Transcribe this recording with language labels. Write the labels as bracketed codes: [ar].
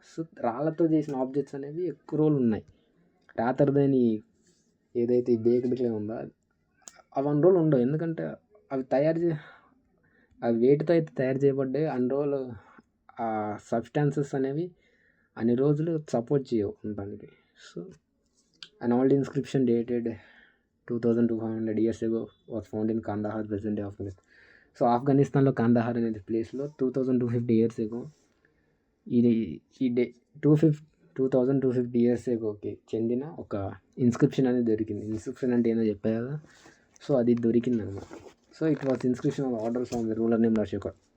[te] So రాళ్ళతో చేసిన objects అనేవి ఎక్కువ రోజులు ఉన్నాయి. రాతరదని ఏదైతే ఈ బేక్డ్ క్లే ఉందో అవి అన్ని రోజులు ఉండవు, ఎందుకంటే అవి వేటితో అయితే తయారు చేయబడ్డాయి అన్ని రోజులు ఆ సబ్స్టాన్సెస్ అనేవి అన్ని రోజులు సపోర్ట్ చేయవు ఉండడానికి. [en] So an old inscription dated 2200 years ago was found in Kandahar, present day Afghanistan. [te] So ఆఫ్ఘనిస్తాన్లో కాందహార్ అనేది ప్లేస్లో 2250 ఇయర్స్ ఎగో ఈ 2250 ఇయర్స్ ఎగోకి చెందిన ఒక ఇన్స్క్రిప్షన్ అనేది దొరికింది. ఇన్స్క్రిప్షన్ అంటే ఏందో చెప్పా కదా, సో అది దొరికింది అనమాట. [en] So it was inscription of orders on the ruler name Ashoka.